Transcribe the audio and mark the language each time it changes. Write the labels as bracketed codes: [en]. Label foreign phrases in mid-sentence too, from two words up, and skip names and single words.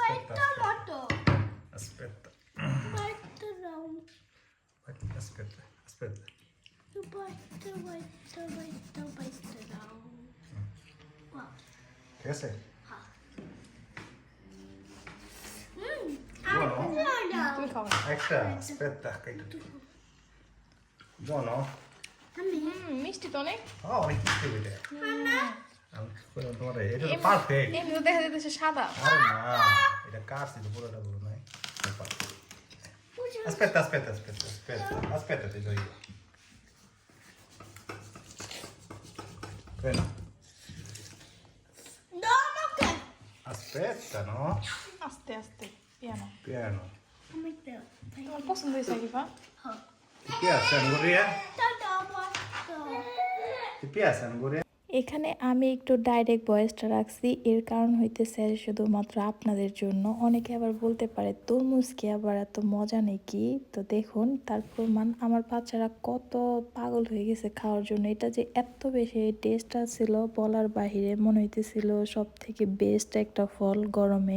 [it] Aspetta. Aspetta, aspetta. [bn] ঠিক আছে? [it] Buono? [bn] তুমি খাও। [it] Extra, aspetta. Buono? [bn] মিষ্টি তো অনেক। Oh, অনেক মিষ্টি এটা। এটা তো পারফেক্ট। এমনি তো দেখা যাচ্ছে সাদা। আরে না, এটা কাটছি তো পুরোটা পুরো নাই। [it] Aspetta, aspetta, aspetta, aspetta, aspetta, ti do io. Bene. Aspetta, no? [bn] আস্তে আস্তে পিয়ানো। [it] Piano. [bn] তোমার পছন্দ হয়েছে কিফা? [it] Ti piace Anguria? Ti piace Anguria? [bn] এখানে আমি একটু [en] direct voiceটা [bn] রাখছি, এর কারণ হইতেছে শুধুমাত্র আপনাদের জন্য। অনেকে আবার বলতে পারে তরমুজ কি আবার এত মজা নাকি? তো দেখুন তার প্রমাণ, আমার বাচ্চারা কত পাগল হয়ে গেছে খাওয়ার জন্য। এটা যে এত বেশি টেস্ট ছিল বলার বাহিরে, মনে হইতেছিল সব থেকে বেস্ট একটা ফল গরমে।